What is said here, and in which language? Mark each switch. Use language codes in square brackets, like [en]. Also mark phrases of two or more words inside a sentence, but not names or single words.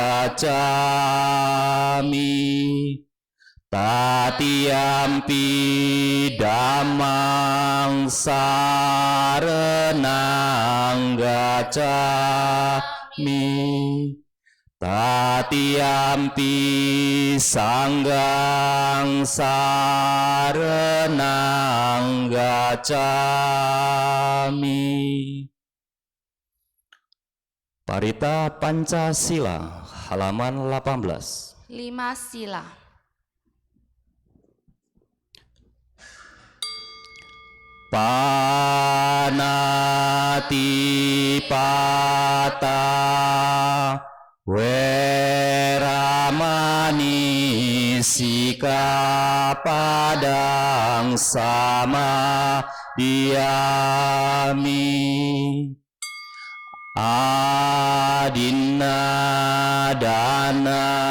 [pi] gacami, Tatiampi damang sarenang gacami, Tatiampi sanggang sarenang gacami. [id] Parita Pancasila halaman 18. 5 sila. [pi] Panatipata Weramani Sikapadang sama diami, Adinna dana